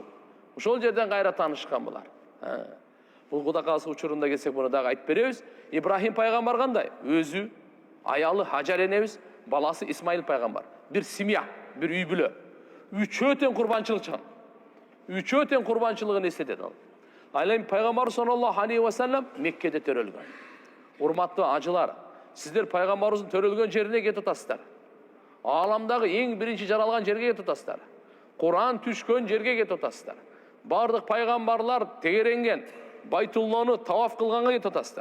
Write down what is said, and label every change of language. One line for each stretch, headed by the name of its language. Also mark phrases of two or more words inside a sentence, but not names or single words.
Kyrgyz: Ошол жерден кайра таанышкан булар. Бул Кудай кааласа учурунда келсек муну дагы айтып беребиз. Ибрахим пайгамбар кандай? Өзү, аялы Hajar энебиз, баласы Исмаил пайгамбар. Бир семья, бир үй бүлө. Үчөө тең курбанчылык чыган. Үчөө тең курбанчылыгын эстетет ал.
Arabic: Алем Пайгамбар صلى الله عليه وسلم Меккеде төрөлгөн.
Kyrgyz: Урматтуу ажылар, сиздер пайгамбарыбыздын төрөлгөн жерине кетип атасыздар. Ааламдагы эң биринчи жаралган жерге кетип атасыздар. Куран түшкөн жерге кетип атасыздар. Бардык пайгамбарлар тегеренген Байтулланы таваф кылганга кетип атасыздар.